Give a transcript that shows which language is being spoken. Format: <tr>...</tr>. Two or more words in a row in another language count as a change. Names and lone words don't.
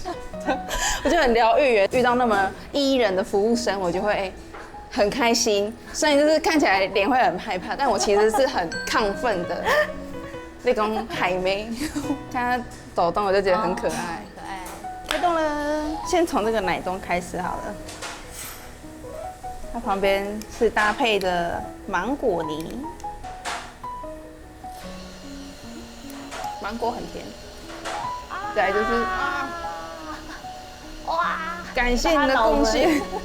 <zh>我就很療癒，遇到那麼依人的服務生，我就會很開心。雖然就是看起來臉會很害怕，但我其實是很亢奮的那種海妹。看她抖動，我就覺得很可愛。可愛。開動了，先從這個奶凍開始好了。它旁邊是搭配的芒果泥，芒果很甜。再來就是哇！感謝你的貢獻。</zh>